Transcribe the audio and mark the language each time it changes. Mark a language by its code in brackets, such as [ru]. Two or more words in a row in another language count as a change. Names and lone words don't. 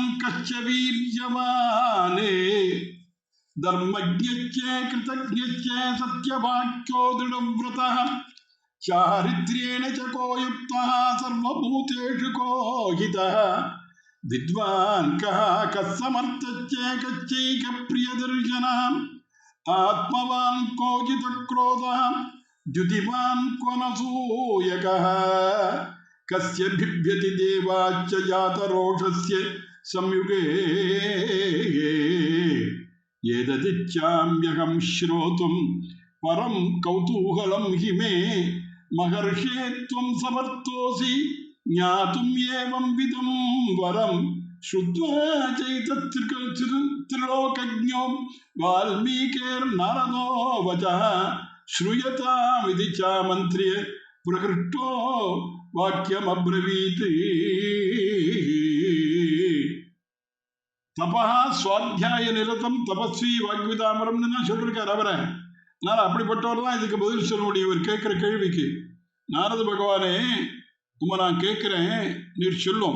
[sa] कश्च वीर्यवान् धर्मज्ञः कृतज्ञः सत्यवाक्यो दृढव्रतः चारित्र्येण च को युक्तः सर्वभूतेषु को हितः विद्वान् कः कस्समर्थश्च कश्चैक प्रियदर्शनः आत्मवान् कोजित क्रोधः द्युतिवान् को न सूयकः कस्य बिभ्यति देवाच्च जातरोषस्य संयुगे एतदिच्छाम्यहं श्रोतुं परं कौतूहलं हि मे महर्षे त्वं समर्थोऽसि ज्ञातुम् एवं विदं वरं श्रुत्वा चैतत्रिलोकज्ञो वाल्मीकिर्नारदो वचः श्रूयतामिति चामन्त्र्य प्रकृष्टो वाक्यमब्रवीत् तपः स्वाध्याय निरतं तपस्वी वाग्विदांवरम् [ta] தான் சொல்லிருக்காரு அவரை. அதனால அப்படிப்பட்டவர் தான் இதுக்கு பதில் சொல்ல முடியும். இவர் கேட்கிற கேள்விக்கு, நாரத பகவானே நான் கேட்கிறேன், நீர் சொல்லும்.